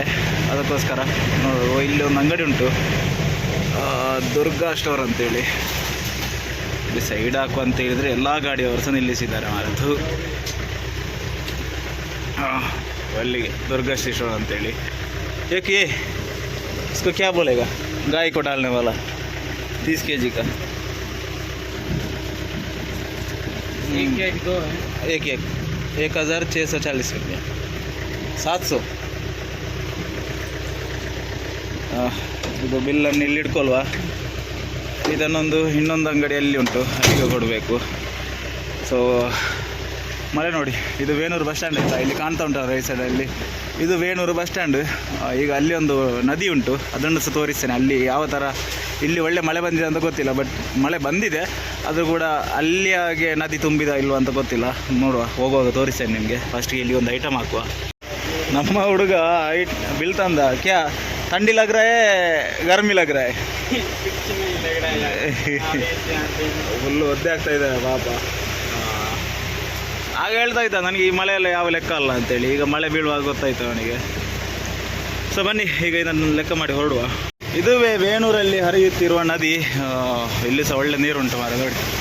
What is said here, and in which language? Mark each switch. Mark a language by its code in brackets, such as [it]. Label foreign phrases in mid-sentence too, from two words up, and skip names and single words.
[kn] ಅದಕ್ಕೋಸ್ಕರ ಇಲ್ಲಿ ಒಂದು ಅಂಗಡಿ ಉಂಟು, ದುರ್ಗಾ ಸ್ಟೋರ್ ಅಂತೇಳಿ. ಇಲ್ಲಿ ಸೈಡ್ ಹಾಕು ಅಂತ ಹೇಳಿದರೆ ಎಲ್ಲ ಗಾಡಿಯವರು ಸಹ ನಿಲ್ಲಿಸಿದ್ದಾರೆ ಮಾರದ್ದು. ಅಲ್ಲಿಗೆ ದುರ್ಗಾ ಸ್ಟೋರ್ ಅಂತೇಳಿ. [hi] ಏಕೆ इसको क्या बोलेगा, गाय को डालने वाला 30 kg का एक 1640 रुपया 700. [kn] ಇದು ಬಿಲ್ಲನ್ನು ಇಲ್ಲಿ ಇಟ್ಕೊಳ್ವಾ. ಇದನ್ನೊಂದು ಇನ್ನೊಂದು ಅಂಗಡಿಯಲ್ಲಿ ಉಂಟು, ಅಲ್ಲಿಗೆ ಕೊಡಬೇಕು. ಸೊ ಮಳೆ ನೋಡಿ. ಇದು ವೇಣೂರು [en] bus stand [kn] ಆಯಿತಾ, ಇಲ್ಲಿ ಕಾಣ್ತಾ ಉಂಟು ರೈಟ್ ಸೈಡಲ್ಲಿ. ಇದು ವೇಣೂರು [en] bus stand. [kn] ಈಗ ಅಲ್ಲಿ ಒಂದು ನದಿ ಉಂಟು, ಅದನ್ನು ಸಹ ತೋರಿಸ್ತೇನೆ. ಅಲ್ಲಿ ಯಾವ ಥರ ಇಲ್ಲಿ ಒಳ್ಳೆ ಮಳೆ ಬಂದಿದೆ ಅಂತ ಗೊತ್ತಿಲ್ಲ, ಬಟ್ ಮಳೆ ಬಂದಿದೆ. ಅದು ಕೂಡ ಅಲ್ಲಿ ಹಾಗೆ ನದಿ ತುಂಬಿದ ಇಲ್ವ ಅಂತ ಗೊತ್ತಿಲ್ಲ. ನೋಡುವ, ಹೋಗುವಾಗ ತೋರಿಸ್ತೇನೆ ನಿಮಗೆ. ಫಸ್ಟಿಗೆ ಇಲ್ಲಿ ಒಂದು ಐಟಮ್ ಹಾಕುವ. ನಮ್ಮ ಹುಡುಗ ಬಿಲ್ ತಂದ. [hi] ಕ್ಯಾ ठंडी लग रहा है गर्मी लग रहा है [kn] ಫುಲ್ಲು ಒದ್ದೆ ಆಗ್ತಾ ಇದೆ ಪಾಪ. ಆಗ ಹೇಳ್ತಾ ಇದ್ದ ನನಗೆ ಈ ಮಳೆಯೆಲ್ಲ ಯಾವ ಲೆಕ್ಕ ಅಲ್ಲ ಅಂತೇಳಿ. ಈಗ ಮಳೆ ಬೀಳುವಾಗ ಗೊತ್ತಾಯ್ತು ಅವನಿಗೆ. ಸೊ ಬನ್ನಿ ಈಗ ಇದನ್ನು ಲೆಕ್ಕ ಮಾಡಿ ಹೊರಡುವ. ಇದುವೇ ವೇಣೂರಲ್ಲಿ ಹರಿಯುತ್ತಿರುವ ನದಿ. ಇಲ್ಲಿ ಸಹ ಒಳ್ಳೆ ನೀರುಂಟು ಮಾರ ನೋಡಿ.